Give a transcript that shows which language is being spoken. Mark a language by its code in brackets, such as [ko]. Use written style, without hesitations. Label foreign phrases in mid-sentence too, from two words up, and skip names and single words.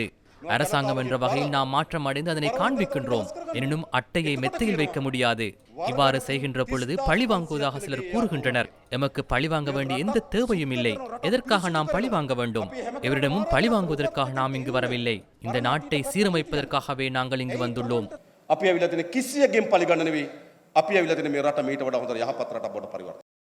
[ta] அரசாங்கம் என்ற வகையில் நாம் மாற்றம் அடைந்து அதனை காண்பிக்கின்றோம். எனினும் அட்டையை மெத்தையில் வைக்க முடியாது. இவ்வாறு செய்கின்ற பொழுது பழி வாங்குவதாக சிலர் கூறுகின்றனர். எமக்கு பழி வாங்க வேண்டிய எந்த தேவையும் இல்லை. எதற்காக நாம் பழி வாங்க வேண்டும்? எவரிடமும் பழி வாங்குவதற்காக நாம் இங்கு வரவில்லை. இந்த நாட்டை சீரமைப்பதற்காகவே நாங்கள் இங்கு வந்துள்ளோம். [si] අපි ඇවිල්ලා තියෙන කිසියකින් පරිගණන නෙවෙයි. අපි ඇවිල්ලා තියෙන මේ රට මීට වඩා හොඳ යහපත් රටක් බවට පරිවර්තනය